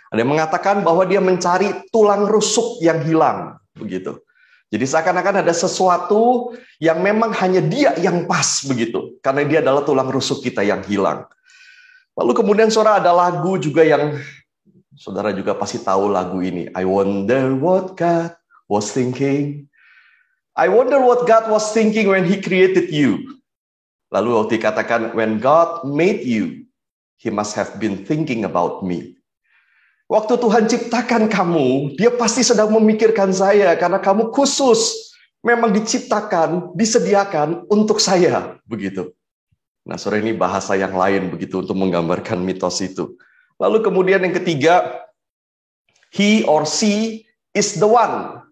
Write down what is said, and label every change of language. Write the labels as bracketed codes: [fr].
[id] Ada yang mengatakan bahwa dia mencari tulang rusuk yang hilang, begitu. Jadi seakan-akan ada sesuatu yang memang hanya dia yang pas, begitu. Karena dia adalah tulang rusuk kita yang hilang. Lalu kemudian saudara, ada lagu juga yang saudara juga pasti tahu lagu ini. [en] I wonder what God was thinking. I wonder what God was thinking when He created you. [id] Lalu waktu dikatakan, [en] when God made you, He must have been thinking about me. [id] Waktu Tuhan ciptakan kamu, Dia pasti sedang memikirkan saya, karena kamu khusus, memang diciptakan, disediakan untuk saya, begitu. Nah, saudara, ini bahasa yang lain begitu untuk menggambarkan mitos itu. Lalu kemudian yang ketiga, [en] he or she is the one.